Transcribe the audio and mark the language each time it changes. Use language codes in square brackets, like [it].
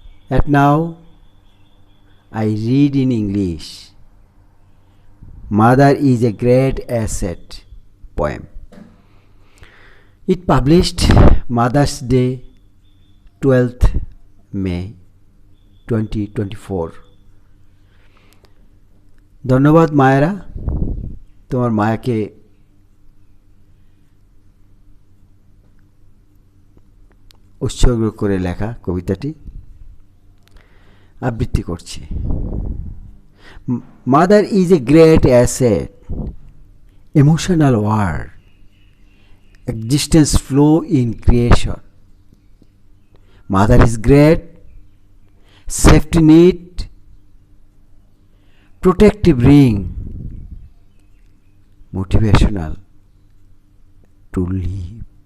[en] And now I read in English. Mother is a great asset poem. It published Mother's Day, 12th May 2024. [bn] ধন্যবাদ মায়েরা, তোমার মায়াকে উৎসর্গ করে লেখা কবিতাটি আবৃত্তি করছি। [en] Mother is a great asset, emotional word, existence flow in creation. Mother is great, safety net, protective ring, motivational to live.